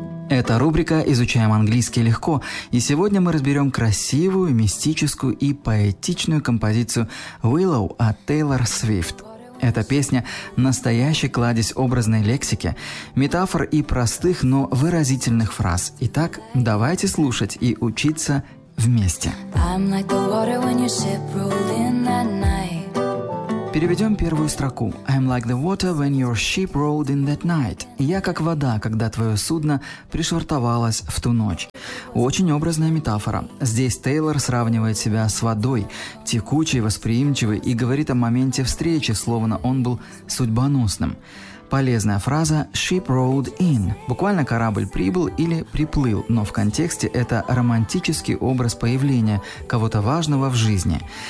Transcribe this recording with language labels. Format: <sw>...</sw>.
<ru>Это рубрика «Изучаем английский легко». И сегодня мы разберем красивую, мистическую и поэтичную композицию «Willow» от Тейлор Свифт. Эта песня – настоящий кладезь образной лексики, метафор и простых, но выразительных фраз. Итак, давайте слушать и учиться вместе.</ru> <en>I'm like the water when your ship rolled in that night.</en> <ru>Переведем первую строку.</ru> <en>I'm like the water when your ship rolled in that night.</en> <ru>Я как вода, когда твое судно пришвартовалось в ту ночь. Очень образная метафора. Здесь Тейлор сравнивает себя с водой, текучей, восприимчивой, и говорит о моменте встречи, словно он был судьбоносным. Полезная фраза</ru> <en>«ship rolled in»</en> <ru>– буквально «корабль прибыл» или «приплыл», но в контексте это романтический образ появления кого-то важного в жизни.</ru>